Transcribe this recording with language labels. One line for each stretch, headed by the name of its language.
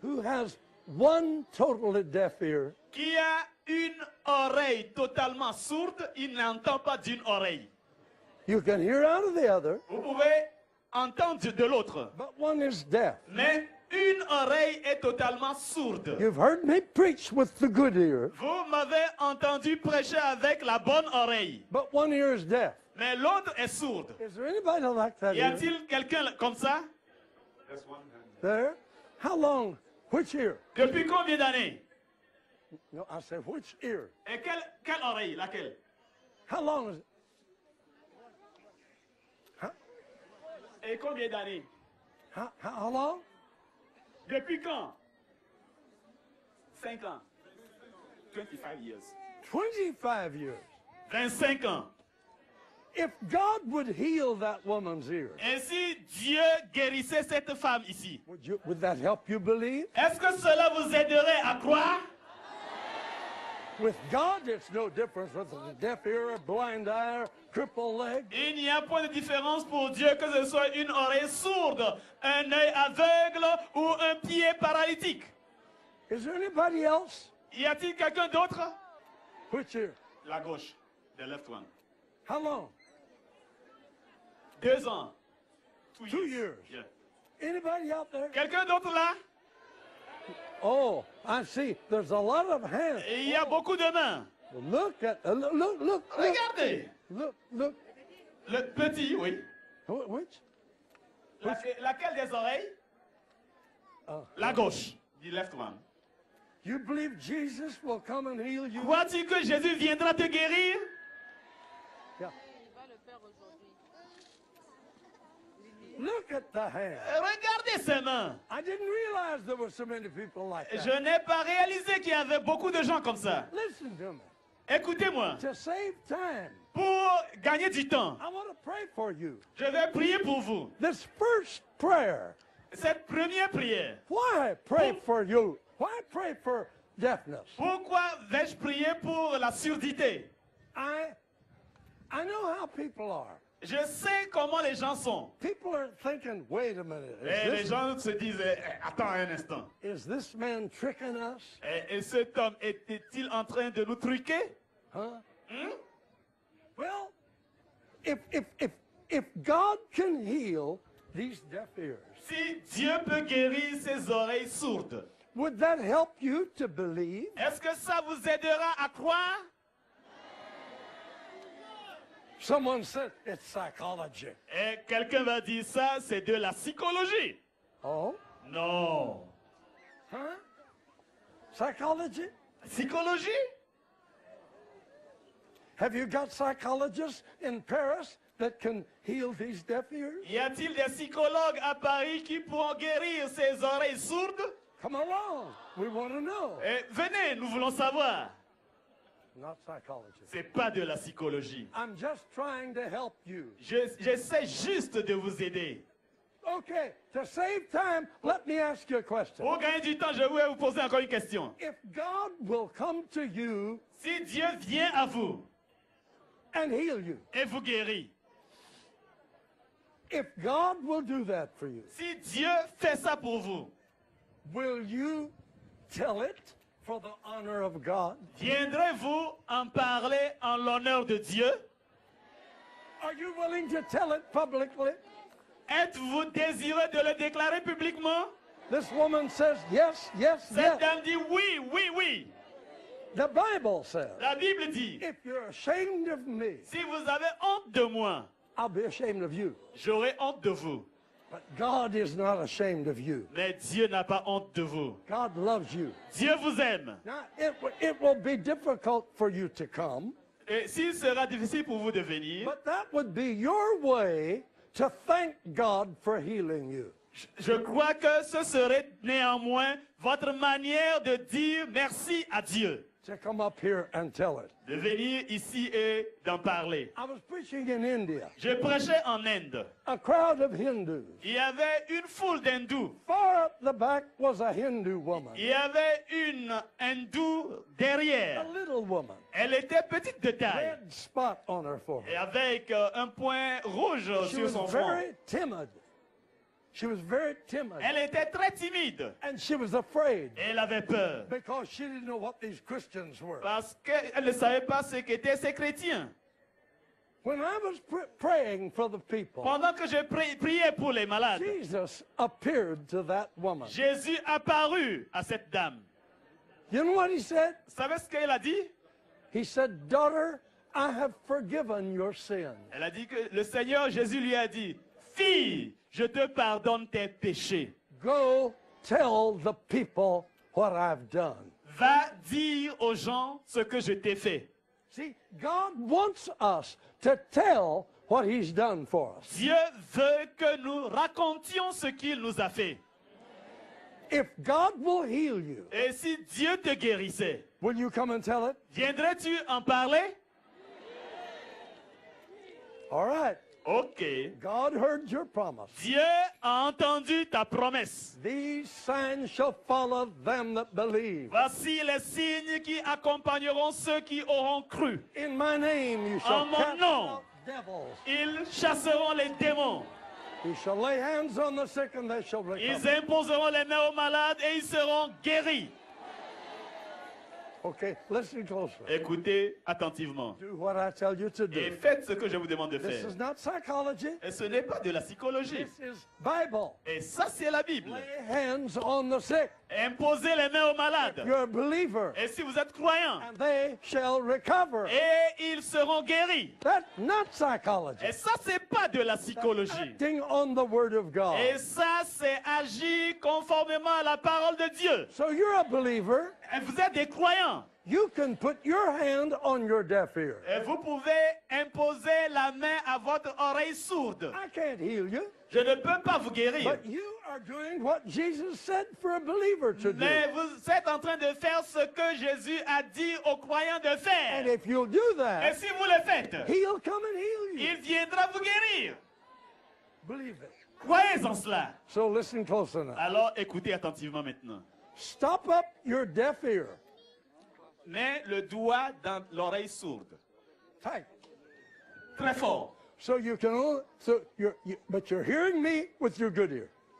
English: who has one totally deaf ear?
French: Qui a une oreille totalement sourde, il n'entend pas d'une oreille.
English: You can hear out of the other.
French: Vous pouvez entendre de l'autre.
English: But one is deaf.
French: Mais une oreille est totalement sourde.
English: You've heard me preach with the good ear.
French: Vous m'avez entendu prêcher avec la bonne oreille.
English: But one ear is deaf.
French: Mais l'autre est sourde.
English: Is there anybody like that?
French: Y a-t-il quelqu'un comme ça?
English: There? How long? Which ear?
French: Depuis combien d'années?
English: No, I said which ear?
French: Et quelle oreille? Laquelle?
English: How long is it?
French: Et combien d'années?
English: How long?
French: Depuis quand? 5 ans.
English: 25 years. 25 years.
French: 25 ans.
English: If God would heal that woman's ear,
French: Et si Dieu guérissait cette femme ici,
English: would that help you believe?
French: est-ce que cela vous aiderait à croire?
English: With God, it's no difference with a deaf ear, a blind eye, crippled leg.
French: Il n'y a point de différence pour Dieu que ce soit une oreille sourde, un œil aveugle ou un pied paralytique.
English: Is there anybody else?
French: Y a-t-il quelqu'un d'autre?
English: Which ear?
French: La gauche,
English: the left one. How long?
French: 2 ans.
English: 2 years. Yeah. Anybody out there?
French: Quelqu'un d'autre là?
English: Oh, I see. There's a lot of hands.
French: Et il y a beaucoup de mains.
English: Look at look.
French: Regardez.
English: Look.
French: Le petit, oui.
English: Which?
French: Laquelle des oreilles? La gauche,
English: the left one. You believe Jesus will come and heal you?
French: Crois-tu que Jésus viendra te guérir?
English: Yeah. Look at the hand.
French: Regardez ses mains.
English: I didn't realize there were so many people like that.
French: Je n'ai pas réalisé qu'il y avait beaucoup de gens comme ça.
English: Listen to me.
French: Écoutez-moi.
English: To save time,
French: Pour gagner du temps,
English: I want to pray for you.
French: je vais prier pour vous.
English: This first prayer,
French: Cette première prière.
English: why pray for you? Why pray for deafness?
French: Pourquoi vais-je prier pour la surdité?
English: I know how people are.
French: Je sais comment les gens sont.
English: People are thinking, wait a minute.
French: Et les gens se disent, attends un instant.
English: Is this man tricking us?
French: Et cet homme était-il en train de nous truquer?
English: Huh? Well, if God can heal these deaf ears,
French: Si Dieu peut guérir ses oreilles sourdes,
English: would that help you to believe?
French: est-ce que ça vous aidera à croire?
English: Someone said it's psychology.
French: Et quelqu'un va dire ça, c'est de la psychologie.
English: Oh,
French: Non.
English: huh? Psychology?
French: Psychologie?
English: Have you got psychologists in Paris that can heal these deaf ears?
French: Y a-t-il des psychologues à Paris qui pourront guérir ces oreilles sourdes?
English: Come along. We want to know.
French: Eh, venez, nous voulons savoir.
English: Not psychology.
French: C'est pas de la psychologie.
English: I'm just trying to help you.
French: J'essaie juste de vous aider.
English: Okay, to save time, let me ask you a question.
French: Pour gagner du temps, je voulais vous poser encore une question.
English: If God will come to you
French: Si Dieu vient à vous
English: and heal you,
French: et vous guérit,
English: if God will do that for you,
French: si Dieu fait ça pour vous,
English: will you tell it for the honor of God?
French: viendrez-vous en parler en l'honneur de Dieu?
English: Are you willing to tell it publicly?
French: Êtes-vous désireux de le déclarer publiquement?
English: This woman says, yes, yes,
French: Cette
English: yes.
French: dame dit oui, oui, oui.
English: The Bible says,
French: La Bible dit,
English: if you're ashamed of me,
French: si vous avez honte de moi,
English: I'll be ashamed of you.
French: j'aurai honte de vous.
English: But God is not ashamed of you.
French: Mais Dieu n'a pas honte de vous.
English: God loves you.
French: Dieu vous aime.
English: Now, it will be difficult for you to come,
French: Et s'il sera difficile pour vous de venir,
English: but that would be your way to thank God for healing you.
French: je crois que ce serait néanmoins votre manière de dire merci à Dieu.
English: To come up here and tell it.
French: De venir ici et d'en parler.
English: I was preaching in India.
French: Je prêchais en Inde.
English: A crowd of Hindus.
French: Il y avait une foule d'hindous.
English: Far up the back was a Hindu woman,
French: Il y avait une hindoue
English: a
French: derrière.
English: little woman,
French: Elle était petite de taille.
English: red spot on her
French: Et
English: forehead.
French: avec un point rouge
English: She
French: sur
English: was
French: son front.
English: very timid. She was very timid.
French: Elle était très timide.
English: And she was afraid
French: Et elle avait peur.
English: because she didn't know what these Christians were.
French: Parce qu'elle ne savait pas ce qu'étaient ces chrétiens.
English: When I was praying for the people,
French: Pendant que je priais pour les malades,
English: Jesus appeared to that woman.
French: Jésus apparut à cette dame.
English: You know what he said?
French: Vous savez ce qu'elle a dit?
English: He said, daughter, I have forgiven your sin.
French: Elle a dit que le Seigneur Jésus lui a dit, fille, je te pardonne tes péchés.
English: Go tell the people what I've done.
French: Va dire aux gens ce que je t'ai fait.
English: See, God wants us to tell what he's done for us.
French: Dieu veut que nous racontions ce qu'il nous a fait.
English: If God will heal you,
French: Et si Dieu te guérissait,
English: will you come and tell it?
French: viendrais-tu en parler?
English: All right.
French: Ok.
English: God heard your promise.
French: Dieu a entendu ta promesse.
English: These signs shall follow them that believe.
French: Voici les signes qui accompagneront ceux qui auront cru.
English: In my name you shall
French: En mon
English: cast
French: nom.
English: out devils.
French: Ils chasseront les démons.
English: You shall lay hands on the sick and they shall
French: Ils
English: recover.
French: imposeront les mains aux malades et ils seront guéris.
English: Okay, listen closely.
French: Écoutez attentivement.
English: Do what I tell you to
French: Et
English: do.
French: faites ce que je vous demande de
English: This
French: faire.
English: is not psychology.
French: Et ce n'est pas de la psychologie.
English: This is Bible.
French: Et ça, c'est la Bible.
English: Lay hands on the sick.
French: Imposez les mains aux malades.
English: You're a believer.
French: Et si vous êtes croyant,
English: And they shall recover.
French: et ils seront guéris.
English: That's not psychology.
French: Et ça, c'est pas de la psychologie.
English: Acting on the word of God.
French: Et ça, c'est agir conformément à la parole de Dieu.
English: So you're a believer.
French: Et vous êtes des croyants.
English: You can put your hand on your deaf ear.
French: Et vous pouvez imposer la main à votre oreille sourde.
English: I can't heal you,
French: Je ne peux pas vous guérir.
English: but you are doing what Jesus said for a believer to do.
French: Mais vous êtes en train de faire ce que Jésus a dit aux croyants de
English: And
French: faire.
English: if you'll do
French: Et
English: that,
French: si vous le faites,
English: he'll come and heal you.
French: il viendra vous guérir.
English: Believe it.
French: Croyez en cela.
English: So listen close enough.
French: Alors écoutez attentivement maintenant.
English: Stop up your deaf ear.
French: Mets le doigt dans l'oreille sourde.
English: Tight.
French: Très fort.
English: So you can only, but you're hearing me with your good ear.